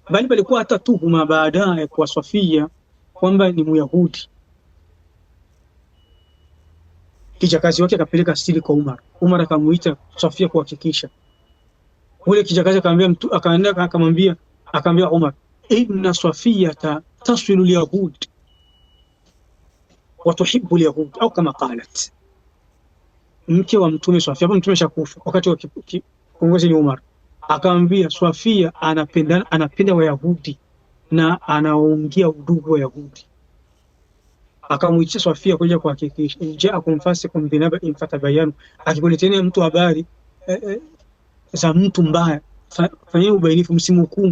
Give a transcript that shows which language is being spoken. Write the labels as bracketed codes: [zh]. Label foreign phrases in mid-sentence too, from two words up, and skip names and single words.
[sw] bali palikuwa hata tuhuma baadaye kwa Safia kwamba ni Myahudi. Kijakazi wake akapeleka siri kwa Umar. Umar akamuita Safia kuhakikisha. Ule kijakazi akamwambia Umar, [ar] إن صفية تصل اليهود وتحب اليهود, [sw] au kama qalat. Mke wa Mtume Safia, hapo Mtume shakufa wakati wa kiongozi ni Umar, akamwambia Safia anapenda Wayahudi na anaongea udugu wa Yahudi. Akamuitia Safia kuja kuhakikisha, [ar] جاءكم فاسق بنبإ فتبينوا, [sw] akikuletea mtu habari za mtu mbaya fanyeni ubainifu, msimhukumu.